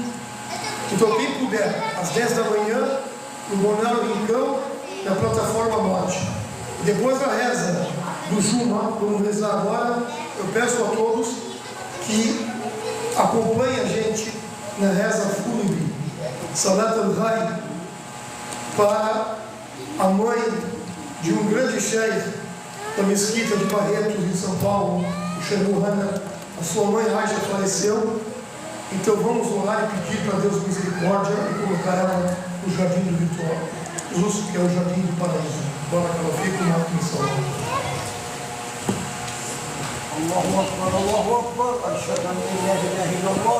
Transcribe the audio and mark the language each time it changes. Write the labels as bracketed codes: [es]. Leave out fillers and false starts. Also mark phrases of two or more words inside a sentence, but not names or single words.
[pt] Então quem puder, às 10 da manhã, no Balneário Rincão, na plataforma norte. Depois da reza do Juma, vamos rezar agora, eu peço a todos que acompanhem a gente na reza fúnebre, [ar] صلاة الغائب, [pt] para a mãe de um grande sheikh da mesquita de Barretos, em São Paulo, o Sheikh Muhammad. A sua mãe Aisha faleceu, então vamos orar e pedir para Deus misericórdia e colocar ela no jardim do Vitória, justo que é o jardim do paraíso. Bora que ela fique uma atenção. [ar] الله أكبر، الله أكبر، أشهد أن لا إله إلا الله.